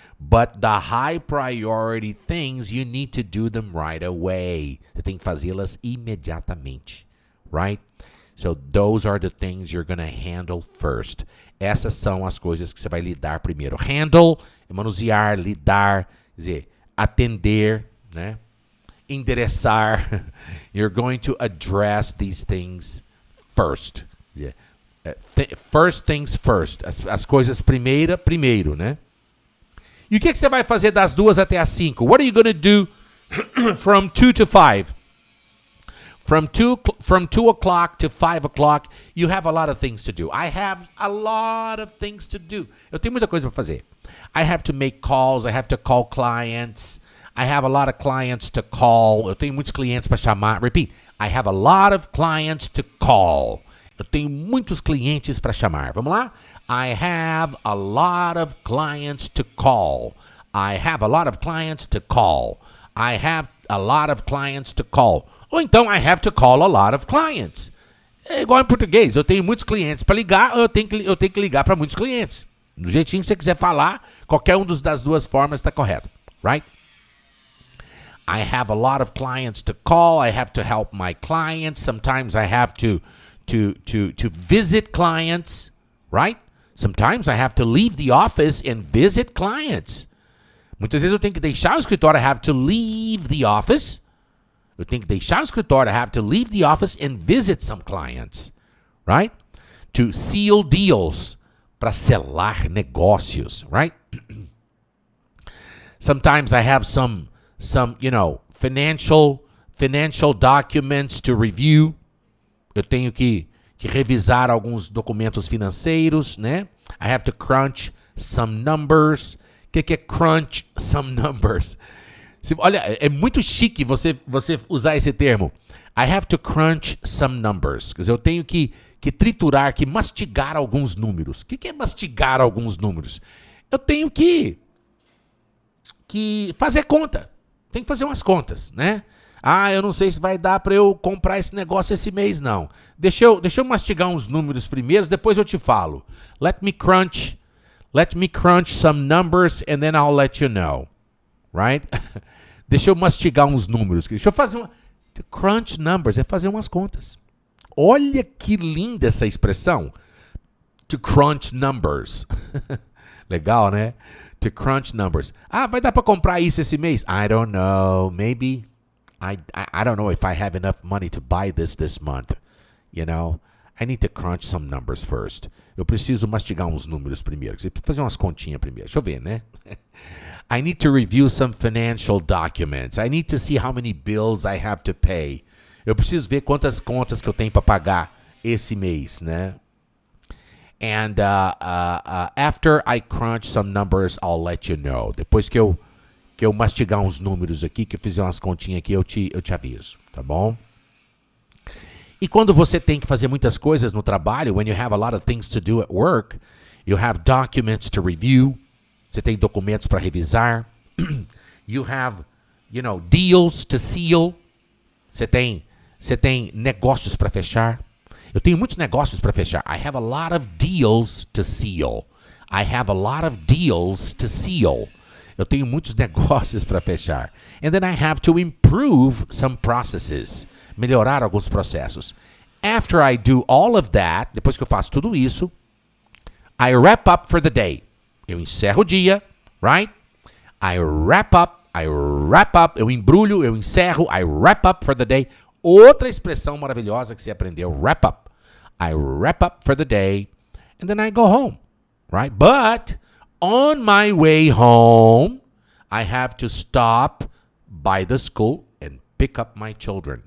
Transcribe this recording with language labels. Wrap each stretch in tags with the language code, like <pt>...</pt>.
<en>But the high priority things, you need to do them right away.</en> <pt>Você tem que fazê-las imediatamente, right?</pt> <en>So those are the things you're going to handle first.</en> <pt>Essas são as coisas que você vai lidar primeiro. Handle, manusear, lidar, quer dizer, atender, né? Endereçar.</pt> <en>You're going to address these things first. Yeah. First things first.</en> <pt>As coisas primeiro, né? E o que você vai fazer das 2 até as 5?</pt> <en>What are you going to do from 2 to 5? From 2 o'clock to 5 o'clock, you have a lot of things to do. I have a lot of things to do.</en> <pt>Eu tenho muita coisa para fazer.</pt> <en>I have to make calls. I have to call clients. I have a lot of clients to call.</en> <pt>Eu tenho muitos clientes para chamar.</pt> <en>Repeat. I have a lot of clients to call.</en> <pt>Eu tenho muitos clientes para chamar. Vamos lá?</pt> <en>I have a lot of clients to call. I have a lot of clients to call. I have a lot of clients to call.</en> <pt>Ou então,</pt> <en>I have to call a lot of clients.</en> <pt>É igual em português. Eu tenho muitos clientes para ligar, eu tenho que ligar para muitos clientes. Do jeitinho que você quiser falar, qualquer das duas formas está correto.</pt> <en>Right? I have a lot of clients to call. I have to help my clients. Sometimes I have to visit clients. Right? Sometimes I have to leave the office and visit clients.</en> <pt>Muitas vezes eu tenho que deixar o escritório.</pt> <en>I have to leave the office.</en> <pt>Eu tenho que deixar o escritório.</pt> <en>I have to leave the office and visit some clients. Right? To seal deals.</en> <pt>para selar negócios, right?</pt> <en>Sometimes I have some financial documents to review.</en> <pt>Eu tenho que revisar alguns documentos financeiros, né?</pt> <en>I have to crunch some numbers.</en> <pt>O que é crunch some numbers? Olha, é muito chique você usar esse termo.</pt> <en>I have to crunch some numbers.</en> <pt>Quer dizer, eu tenho que triturar, que mastigar alguns números. O que é mastigar alguns números? Eu tenho que fazer conta. Tem que fazer umas contas, né? Eu não sei se vai dar para eu comprar esse negócio esse mês, não. Deixa eu mastigar uns números primeiro, depois eu te falo.</pt> <en>Let me crunch some numbers and then I'll let you know.</en> <pt>Right? Deixa eu mastigar uns números. Deixa eu fazer to crunch numbers é fazer umas contas. Olha que linda essa expressão. To crunch numbers. Legal, né? To crunch numbers. Vai dar para comprar isso esse mês?</pt> <en>I don't know. Maybe. I don't know if I have enough money to buy this month. You know? I need to crunch some numbers first.</en> <pt>Eu preciso mastigar uns números primeiro. Você precisa fazer umas continhas primeiro. Deixa eu ver, né?</pt> <en>I need to review some financial documents. I need to see how many bills I have to pay.</en> <pt>Eu preciso ver quantas contas que eu tenho para pagar esse mês, né?</pt> <en>And after I crunch some numbers, I'll let you know.</en> <pt>Depois que eu mastigar uns números aqui, que eu fizer umas continhas aqui, eu te aviso, tá bom? E quando você tem que fazer muitas coisas no trabalho,</pt> <en>when you have a lot of things to do at work, you have documents to review.</en> <pt>Você tem documentos para revisar.</pt> <en>You have, deals to seal.</en> <pt>Você tem negócios para fechar. Eu tenho muitos negócios para fechar.</pt> <en>I have a lot of deals to seal. I have a lot of deals to seal.</en> <pt>Eu tenho muitos negócios para fechar.</pt> <en>And then I have to improve some processes.</en> <pt>Melhorar alguns processos.</pt> <en>After I do all of that,</en> <pt>depois que eu faço tudo isso,</pt> <en>I wrap up for the day.</en> <pt>Eu encerro o dia, right? I wrap up, eu embrulho, eu encerro,</pt> <en>I wrap up for the day.</en> <pt>Outra expressão maravilhosa que você aprendeu, wrap up.</pt> <en>I wrap up for the day, and then I go home, right? But on my way home, I have to stop by the school and pick up my children.</en>